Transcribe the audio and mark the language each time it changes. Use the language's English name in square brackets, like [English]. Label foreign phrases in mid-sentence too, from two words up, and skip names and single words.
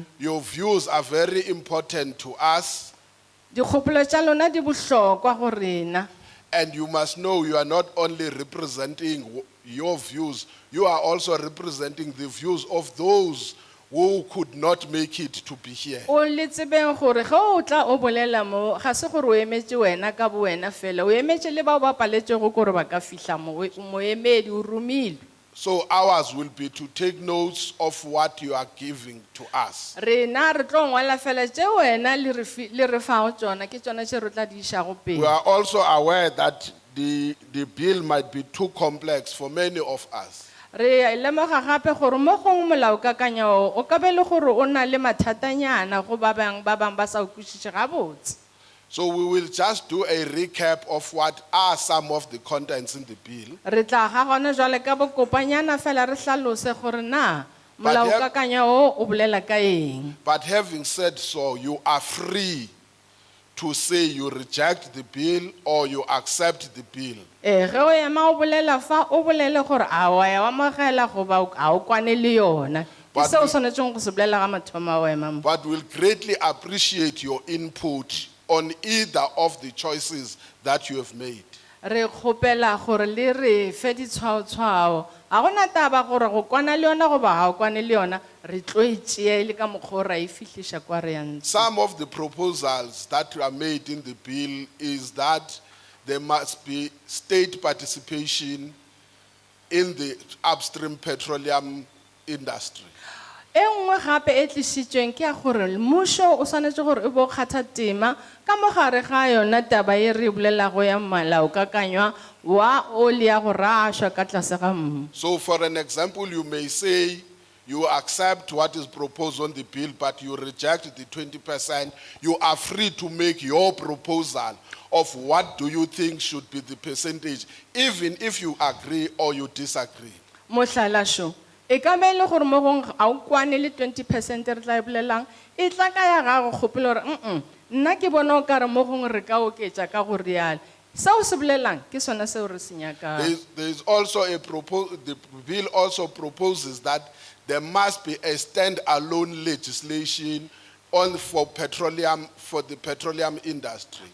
[English] Your views are very important to us, [Northern Sotho] Dikgopolo tša lona di bohlokwa go rena. [English] and you must know you are not only representing your views, you are also representing the views of those who could not make it to be here. [Northern Sotho] O le tsebeng gore ge o tla o bolela mo ga se gore o emetše wena ka bo wena fela o emetše le bao ba paletšego gore ba ka fihla moemedi o romilwe. [English] So ours will be to take notes of what you are giving to us. [Northern Sotho] Rena re tlo ngwala fela tše wena le re fago tšona ke tšona tše re tla di išago [English] We [Northern Sotho] pele. [English] are also aware that the bill might be too complex for many of us. [Northern Sotho] Re lemoga gape gore mo gongwe molaokakanya o ka be le gore o na le mathatanyana go ba bang ba sa o kwešiše gabotse. [English] So we will just do a recap of what are some of the contents in the bill. [Northern Sotho] Re tla ga gona jwale ka bokopanyana fela re hlalose gore na [English] But have- [Northern Sotho] molaokakanya o bolela ka eng. [English] But having said so, you are free to say you reject the bill or you accept the bill. [Northern Sotho] Ge o ema o bolela fa o bolele gore a wa ya amogela goba a o kwane le yona. Ke [English] But [Northern Sotho] seo [English] we- [Northern Sotho] swanetšeng go se bolela ga mathomo a o ema mo. [English] But we'll greatly appreciate your input on either of the choices that you have made. [Northern Sotho] Re kgopela gore le re fe ditshwaotshwao ga gona taba gore go kwana le yona goba ga o kwane le yona re tlo e tšea le ka mokgwa o ra e fihliša kwa re yang. [English] Some of the proposals that are made in the bill is that there must be state participation in the upstream petroleum industry. [Northern Sotho] E nngwe gape e tlišitšweng ke ya gore mmušo o swanetše gore e bo kgatha tema ka mogare ga yona taba ye re bolelago ya molaokakanywa wa oli ya go rašwa ka tlase ga mmu. [English] So for an example, you may say you accept what is proposed on the bill, but you reject the 20%. You are free to make your proposal of what do you think should be the percentage, even if you agree or you disagree. [Northern Sotho] Mohlalašo e ka be le gore mo gongwe ga o kwane le 20% re tla e bolelang e tla ka ya gago kgopela gore nna ke bona o kare mo gongwe re ka oketša ka go rialo seo se bolelang ke sona seo re se nyakang. [English] There is also the bill also proposes that there must be a stand-alone legislation for the petroleum industry.